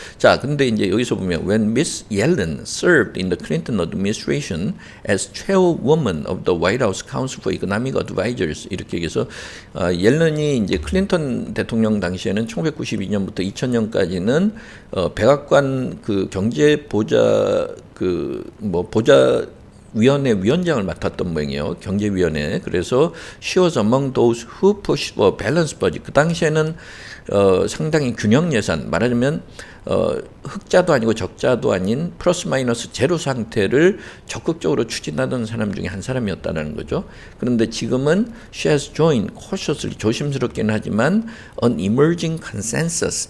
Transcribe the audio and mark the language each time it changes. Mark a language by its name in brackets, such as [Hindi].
[Korean] 자, 근데 이제 여기서 보면 [English] when Miss Yellen served in the Clinton administration as chairwoman of the White House Council for Economic Advisors [Korean] 이렇게 얘기해서 옐런이 이제 클린턴 대통령 당시에는 1992년부터 2000년까지는 백악관 그 경제 보좌 보좌 위원회 위원장을 맡았던 모양이에요. 경제위원회. [English] 그래서 she was among those who pushed for balanced budget. [Korean] 그 당시에는 상당히 균형 예산, 말하자면 흑자도 아니고 적자도 아닌 플러스 마이너스 제로 상태를 적극적으로 추진하던 사람 중에 한 사람이었다는 거죠. 그런데 지금은 [English] she has joined cautiously, [Korean] 조심스럽긴 하지만 [English] an emerging consensus.